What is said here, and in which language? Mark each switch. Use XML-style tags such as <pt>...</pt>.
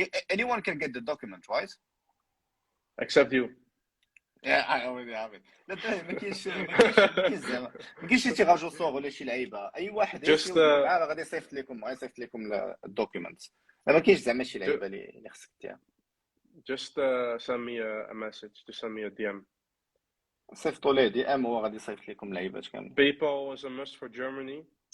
<en>Anyone can get the document, right? Except you. Yeah, I already have it.</en> <ar>لا ما كاينش شي تيراجو صور ولا شي لعيبه. اي واحد</ar> <en>Just</en> <ar>غادي يصيفط لكم الدوكيومنت. ما كاينش زعما شي لعيبه اللي خصك دير.</ar> <en>just send me a message. Just send me a DM.</en> <ar>صيفطوا ليه دي ام هو غادي يصيفط لكم لعيبات كامل.</ar> <en>PayPal is a must for Germany.</en>